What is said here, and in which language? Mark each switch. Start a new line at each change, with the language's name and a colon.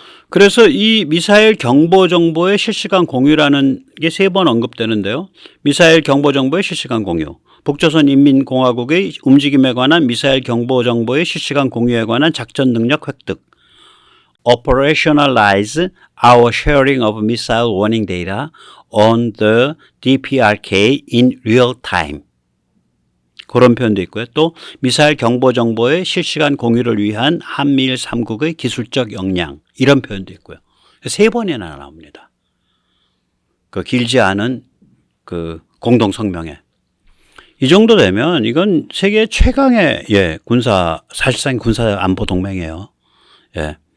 Korean: 그래서 이 미사일 경보 정보의 실시간 공유라는 게 3번 언급되는데요. 미사일 경보 정보의 실시간 공유. 북조선 인민공화국의 움직임에 관한 미사일 경보 정보의 실시간 공유에 관한 작전 능력 획득.
English: Operationalize our sharing of missile warning data on the DPRK in real time.
Korean: 그런 표현도 있고요. 또 미사일 경보 정보의 실시간 공유를 위한 한미일 3국의 기술적 역량 이런 표현도 있고요. 3번이나 나옵니다. 그 길지 않은 그 공동 성명에. 이 정도 되면 이건 세계 최강의 사실상 군사 안보 동맹이에요. 예.